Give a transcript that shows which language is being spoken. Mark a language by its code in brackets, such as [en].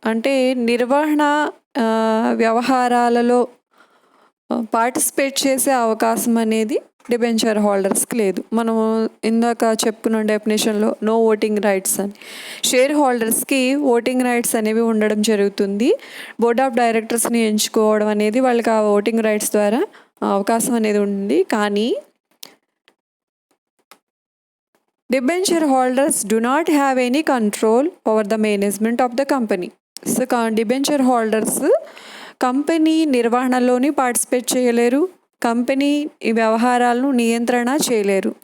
[te] అంటే నిర్వహణ వ్యవహారాలలో పార్టిసిపేట్ చేసే అవకాశం అనేది డిబెంచర్ హోల్డర్స్కి లేదు. మనం ఇందాక చెప్పుకున్న డెఫినేషన్లో నో ఓటింగ్ రైట్స్ అని, షేర్ హోల్డర్స్కి ఓటింగ్ రైట్స్ అనేవి ఉండడం జరుగుతుంది. బోర్డ్ ఆఫ్ డైరెక్టర్స్ని ఎంచుకోవడం అనేది వాళ్ళకి ఆ ఓటింగ్ రైట్స్ ద్వారా అవకాశం అనేది ఉంది. [en] కానీ debenture holders do not have any control over the management of the company. [te] So debenture holders company నిర్వహణలోని participate చేయలేరు, కంపెనీ ఈ వ్యవహారాలను నియంత్రణ చేయలేరు.